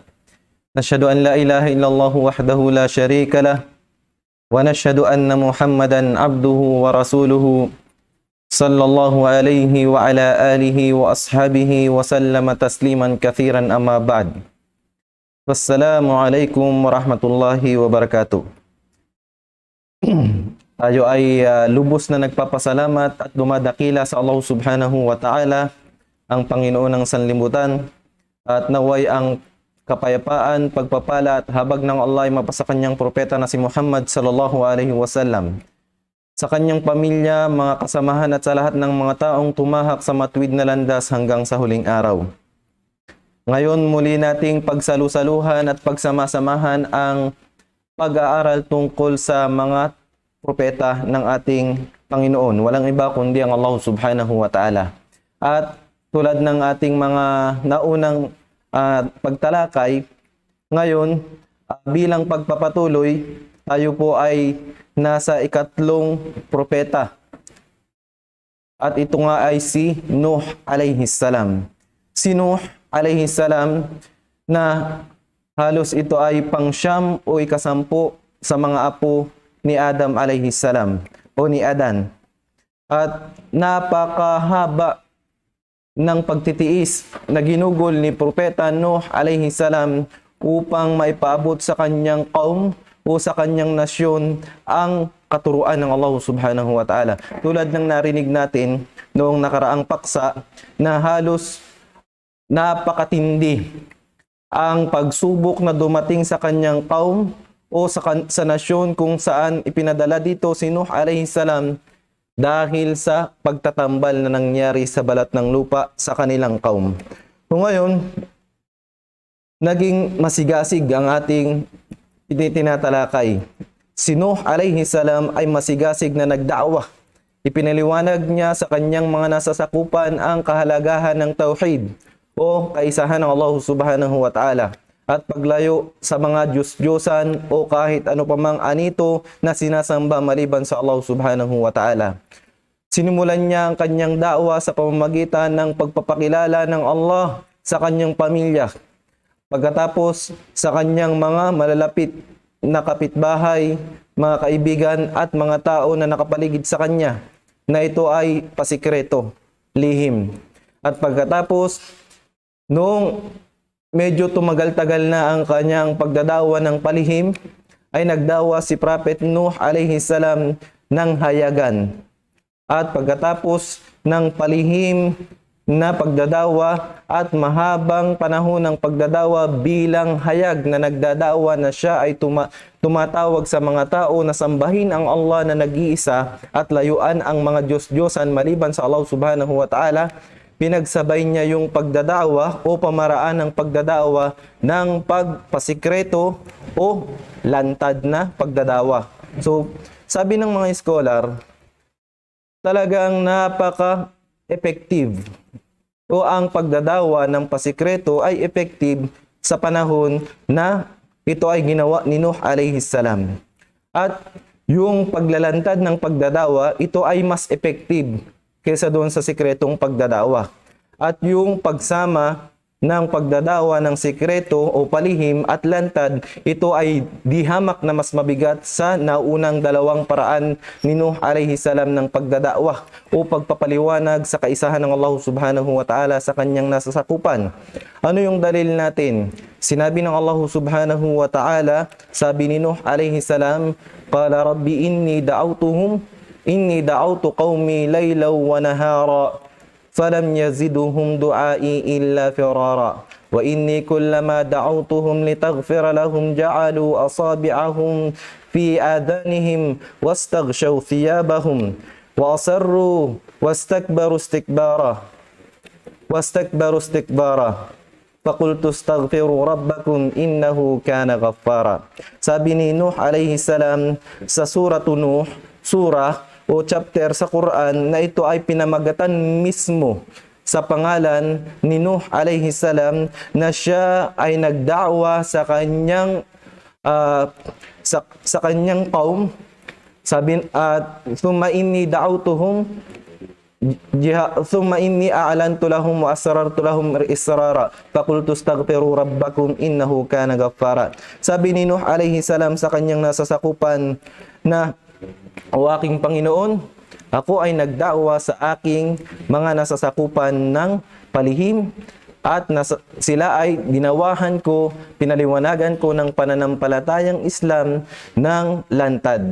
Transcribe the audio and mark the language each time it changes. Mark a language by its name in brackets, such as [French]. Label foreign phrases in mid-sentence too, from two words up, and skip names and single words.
[Arabic] نشهد أن لا إله إلا الله وحده لا شريك له ونشهد أن محمدا عبده ورسوله صلى الله عليه وعلى آله وأصحابه وسلم تسليما كثيرا أما بعد. والسلام عليكم ورحمة الله وبركاته. [Filipino] Tayo ay lubos na nagpapasalamat at dumadakila sa Allah [Arabic] سبحانه وتعالى, [Filipino] ang Panginoon ng sanlibutan, at naway ang kapayapaan, pagpapala at habag ng Allah ay mapasa kanyang propeta na si Muhammad [Arabic] صلى الله عليه وسلم, [Filipino] sa kanyang pamilya, mga kasamahan at sa lahat ng mga taong tumahak sa matuwid na landas hanggang sa huling araw. Ngayon muli nating pagsalusaluhan at pagsamasamahan ang pag-aaral tungkol sa mga propeta ng ating Panginoon. Walang iba kundi ang Allah [Arabic] سبحانه وتعالى. [Filipino] At tulad ng ating mga naunang pagtalakay, ngayon bilang pagpapatuloy, tayo po ay nasa ikatlong propeta. At ito nga ay si Nuh [Arabic] عليه السلام. [Filipino] Si Nuh [Arabic] عليه السلام [Filipino] na halos ito ay pangsyam o ikasampu sa mga apo ni Adam [Arabic] عليه السلام [Filipino] o ni Adan. At napakahaba ng pagtitiis na ginugol ni propeta Nuh [Arabic] عليه السلام [Filipino] upang maipaabot sa kanyang kaum o sa kanyang nasyon ang katuruan ng Allah [Arabic] سبحانه وتعالى. [Filipino] Tulad ng narinig natin noong nakaraang paksa na halos napakatindi ang pagsubok na dumating sa kanyang kaum o sa nasyon kung saan ipinadala dito si Nuh [Arabic] عليه السلام [Filipino] dahil sa pagtatambal na nangyari sa balat ng lupa sa kanilang kaum. So ngayon, naging masigasig ang ating tinatalakay. Si Nuh [Arabic] عليه السلام [Filipino] ay masigasig na nagda'wah. Ipinaliwanag niya sa kanyang mga nasasakupan ang kahalagahan ng tauhid o kaisahan ng Allah [Arabic] سبحانه وتعالى [Filipino] at paglayo sa mga Diyos-Diyosan o kahit ano pamang anito na sinasamba maliban sa Allah [Arabic] سبحانه وتعالى. [Filipino] Sinimulan niya ang kanyang da'wah sa pamamagitan ng pagpapakilala ng Allah sa kanyang pamilya. Pagkatapos sa kanyang mga malalapit na kapitbahay, mga kaibigan at mga tao na nakapaligid sa kanya, na ito ay pasikreto, lihim. At pagkatapos, noong medyo tumagal-tagal na ang kanyang pagdadawa ng palihim, ay nagdawa si Prophet Nuh [Arabic] عليه السلام [Filipino] ng hayagan. At pagkatapos ng palihim na pagdadawa at mahabang panahon ng pagdadawa bilang hayag na nagdadawa na siya ay tumatawag sa mga tao na sambahin ang Allah na nag-iisa at layuan ang mga Diyos-Diyosan maliban sa Allah [Arabic] سبحانه وتعالى, [Filipino] pinagsabay niya yung pagdadawa o pamaraan ng pagdadawa ng pagpasikreto o lantad na pagdadawa. So, sabi ng mga scholar, talagang napaka-effective o ang pagdadawa ng pasikreto ay effective sa panahon na ito ay ginawa ni Nuh [Arabic] عليه السلام. [Filipino] At yung paglalantad ng pagdadawa, ito ay mas effective kaysa doon sa sikretong pagdadawa. At yung pagsama ng pagdadawa ng sikreto o palihim at lantad, ito ay dihamak na mas mabigat sa naunang dalawang paraan ni Nuh [Arabic] عليه السلام [Filipino] ng pagdadawa o pagpapaliwanag sa kaisahan ng Allah [Arabic] سبحانه وتعالى [Filipino] sa kanyang nasasakupan. Ano yung dalil natin? Sinabi ng Allah [Arabic] سبحانه وتعالى, [Filipino] sabi ni Nuh [Arabic] عليه السلام, قال رب إني دعوت قومي ليلا ونهارا فلم يزدهم دعائي إلا فرارا وإني كلما دعوتهم لتغفر لهم جعلوا أصابعهم في آذانهم واستغشوا ثيابهم وأصروا واستكبروا استكبارا فقلت استغفروا ربكم إنه كان غفارا. [Filipino] Sabi ni Nuh [Arabic] عليه السلام [Filipino] sa surah o chapter sa Quran na ito ay pinamagatan mismo sa pangalan ni Nuh [Arabic] عليه السلام [Filipino] na siya ay nagda'wa sa kanyang sa kanyang qaum. Sabi at [Arabic] ثم إني دعوتهم ثم إني أعلنت لهم وأسررت لهم إسرارا فقلت استغفروا ربكم إنه كان غفارا. [Filipino] Sabi ni Nuh [Arabic] عليه السلام [Filipino] sa kanyang nasasakupan na, o aking Panginoon, ako ay nagda'wa sa aking mga nasasakupan ng palihim at sila ay dinawahan ko, pinaliwanagan ko ng pananampalatayang Islam ng lantad.